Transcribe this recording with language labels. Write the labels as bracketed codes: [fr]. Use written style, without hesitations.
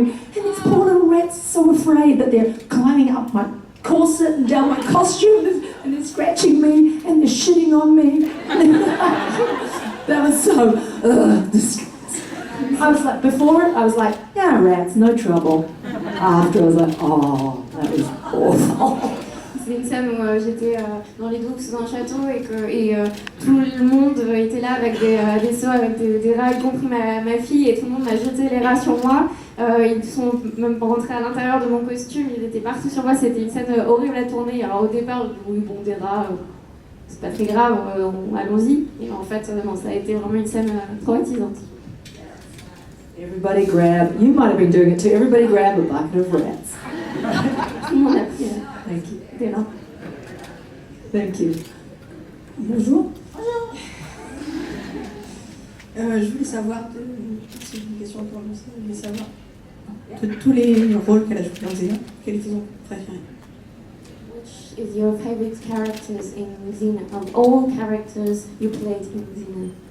[en] And these poor little rats are so afraid that they're climbing up my corset and down my costume, and they're scratching me, and they're shitting on me. That was so disgusting. I was like, before it, I was like, yeah, rats, no trouble. After, I was like, oh, that was awful. [fr] C'est une scène où j'étais dans les groupes sous un château et tout le monde était là avec des seaux, avec des rats, y compris ma fille, et tout le monde m'a jeté les rats sur moi. Ils sont même rentrés à l'intérieur de mon costume, ils étaient partout sur moi, c'était une scène horrible à tourner. Alors au départ, oui, bon, des rats, c'est pas très grave, allons-y. Et en fait, non, ça a été vraiment une scène traumatisante. [en] Everybody grab, you might have been doing it too, everybody grab a bucket of rats. [fr] Tout le monde a pris. [en] Thank you. [fr] T'es là. [en] Thank you. [fr] Bonjour. Je voulais savoir, c'est une question un peu avancée, je voulais savoir, de tous les rôles qu'elle a joués dans Xena, quel était ton préféré? [en] Which is your favorite characters in Xena? Of all characters you played in Xena?